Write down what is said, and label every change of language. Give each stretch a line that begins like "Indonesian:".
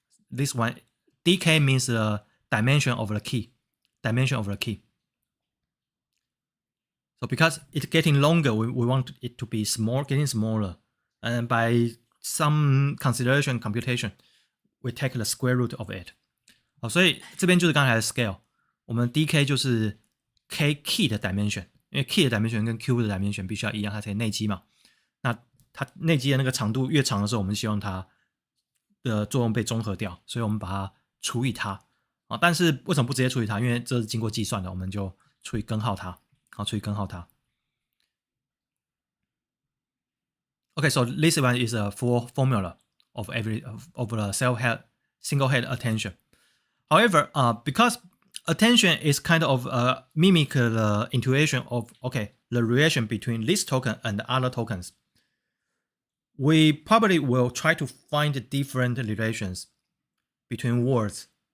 English: This one, dk means the dimension of the key. So because it's getting longer, we want it to be getting smaller. And by some consideration computation, we take the square root of it.
Chinese: 好，所以这边就是刚才的 scale。我们 dk 就是 k key 的 dimension， 因为 key 的 dimension 跟 q 的 dimension 必须要一样，它才内积嘛。那它内积的那个长度越长的时候，我们希望它的作用被中和掉，所以我们把它除以它。但是为什么不直接除以它？因为这是经过计算的，我们就除以根号它。好，除以根号它。
English: Okay, so this one is a full formula of the single head attention. However, because attention is kind of mimic the intuition of the relation between this token and the other tokens, we probably will try to find different relations between words.